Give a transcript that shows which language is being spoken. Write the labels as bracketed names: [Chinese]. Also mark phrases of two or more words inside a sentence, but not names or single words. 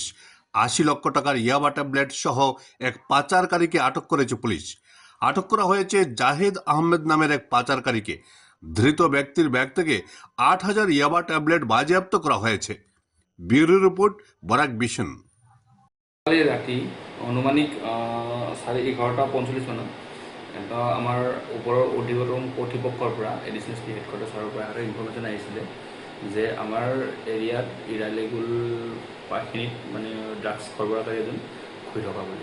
[Bangla] ৮০ লক্ষ টাকার ইয়াবা ট্যাবলেট সহ এক পাচারকারীকে আটক করেছে পুলিশ। আটক করা হয়েছে জাহিদ আহমেদ নামের এক পাচারকারীকে। ধৃত ব্যক্তির ব্যাগ থেকে ৮,০০০ ইয়াবা ট্যাবলেট বাজেয়াপ্ত করা হয়েছে। ব্যুরো রিপোর্ট, বরাক ভিশন। [Assamese] কালি ৰাতি অনুমানিক 11:45 মানত এটা আমাৰ ওপৰৰ অধিকতম কৰ্তৃপক্ষৰ পৰা [English] additional SP headquarters [Assamese] পৰা এটা ইনফৰ্মেশ্যন আহিছিলে যে আমাৰ এৰিয়াত ইৰালিগুল পাখিনিত মানে ড্ৰাগছ সৰবৰাহকাৰী এজন ঘূৰি থকা বুলি।